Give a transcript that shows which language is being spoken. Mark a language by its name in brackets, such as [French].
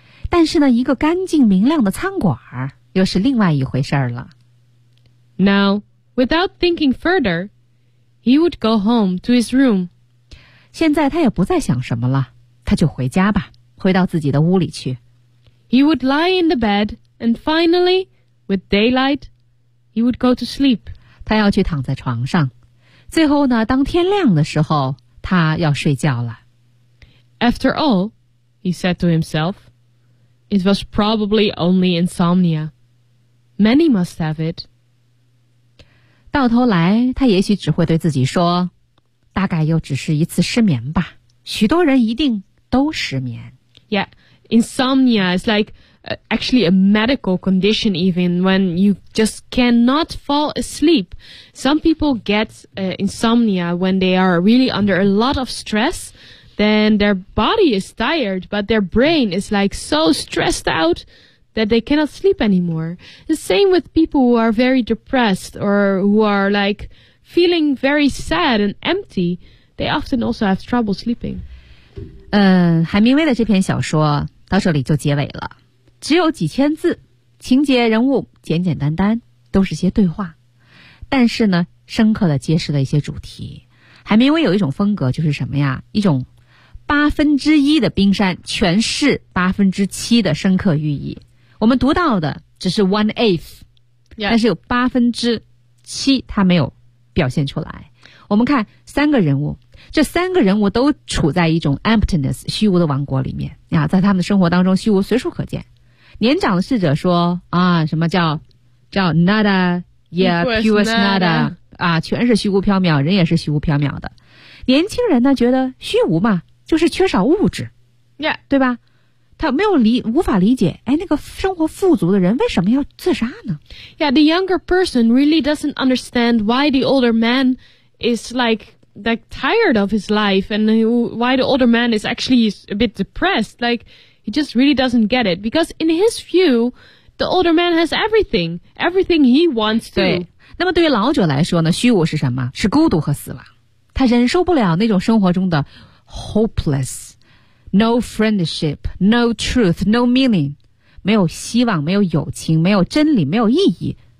[Chinese] 但是呢，一个干净明亮的餐馆又是另外一回事了。 [English] Now,Without thinking further, he would go home to his room. [Chinese] 现在他也不再想什么了，他就回家吧，回到自己的屋里去。 [English] He would lie in the bed, and finally, with daylight, he would go to sleep. [Chinese] 他要去躺在床上，最后呢，当天亮的时候，他要睡觉了。 [English] After all, he said to himself, it was probably only insomnia. Many must have it. [Chinese] 到头来他也许只会对自己说大概又只是一次失眠吧许多人一定都失眠 [English] Yeah, insomnia is like actually a medical condition even when you just cannot fall asleep Some people get insomnia when they are really under a lot of stress Then their body is tired but their brain is like so stressed outthat they cannot sleep anymore. The same with people who are very depressed or who are like feeling very sad and empty. They often also have trouble sleeping. [Chinese] 海明威的这篇小说到这里就结尾了。只有几千字，情节人物简简单单，都是些对话。但是呢，深刻的揭示了一些主题。海明威有一种风格就是什么呀？一种八分之一的冰山，全是八分之七的深刻寓意。我们读到的只是 [English] one eighth、 yeah. [Chinese] 但是有八分之七他没有表现出来我们看三个人物这三个人物都处在一种 emptiness 虚无的王国里面、啊、在他们的生活当中虚无随处可见年长的侍者说啊，什么叫 nada [English] yeah pure nada [Chinese] 啊，全是虚无缥缈人也是虚无缥缈的年轻人呢觉得虚无嘛就是缺少物质、 yeah. 对吧他没有理无法理解哎那个生活富足的人为什么要自杀呢 [English] Yeah, the younger person really doesn't understand why the older man is like tired of his life and why the older man is actually a bit depressed. Like, he just really doesn't get it. Because in his view, the older man has everything. Everything he wants to. [Chinese] 对那么对于老者来说呢虚无是什么是孤独和死亡。他忍受不了那种生活中的 hopeless. [English] No friendship, no truth, no meaning. [Chinese] 没有希望，没有友情，没有真理，没有意义。